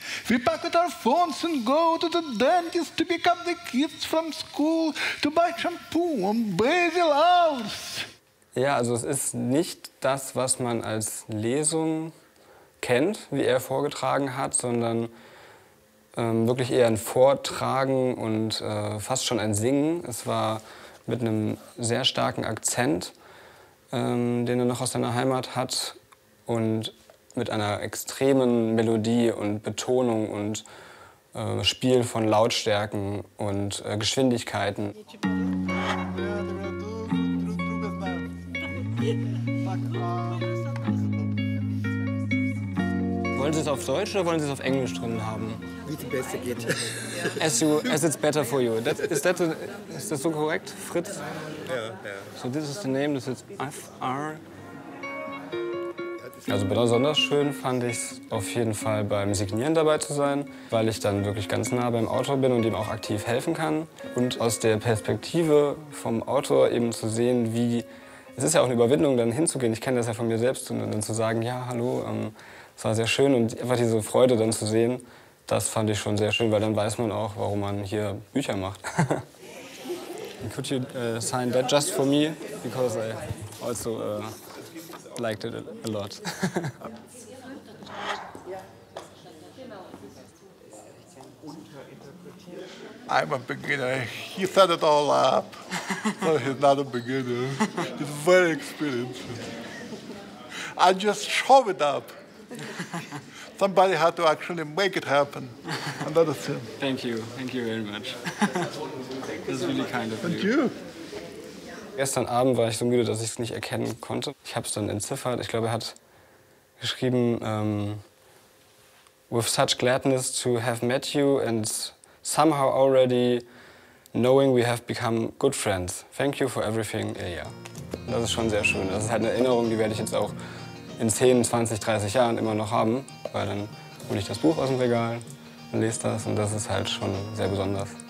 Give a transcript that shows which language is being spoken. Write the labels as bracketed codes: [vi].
[en] We pack with our phones and go to the dentist to pick up the kids from school, to buy shampoo and basil hours. [de] Ja, also es ist nicht das, was man als Lesung kennt, wie er vorgetragen hat, sondern wirklich eher ein Vortragen und fast schon ein Singen. Es war mit einem sehr starken Akzent, den er noch aus seiner Heimat hat, und mit einer extremen Melodie und Betonung und Spiel von Lautstärken und Geschwindigkeiten. Wollen Sie es auf Deutsch oder wollen Sie es auf Englisch drin haben? Wie die Beste geht. [en] As, you, as it's better for you. That, is, that a, is that so korrekt, Fritz? [de] Ja, [en] yeah, [de] ja. [en] Yeah. So this is the name, this is FR. [de] Also besonders schön fand ich es auf jeden Fall beim Signieren dabei zu sein, weil ich dann wirklich ganz nah beim Autor bin und ihm auch aktiv helfen kann. Und aus der Perspektive vom Autor eben zu sehen, wie, es ist ja auch eine Überwindung, dann hinzugehen. Ich kenne das ja von mir selbst. Und dann zu sagen, ja, hallo, es war sehr schön. Und einfach diese Freude dann zu sehen, das fand ich schon sehr schön, weil dann weiß man auch, warum man hier Bücher macht. [en] Could you sign that just for me? Because I also liked it a lot. I'm a beginner. He set it all up. So he's not a beginner. He's very experienced. I just show it up. Somebody had to actually make it happen. And that is him. Thank you. Thank you very much. This is really kind of you. Thank you. [de] Gestern Abend war ich so müde, dass ich es nicht erkennen konnte. Ich habe es dann entziffert. Ich glaube, er hat geschrieben, [en] with such gladness to have met you and somehow already knowing we have become good friends. Thank you for everything, Ilja. [de] Das ist schon sehr schön. Das ist halt eine Erinnerung, die werde ich jetzt auch in 10, 20, 30 Jahren immer noch haben. Weil dann hole ich das Buch aus dem Regal und lese das. Und das ist halt schon sehr besonders.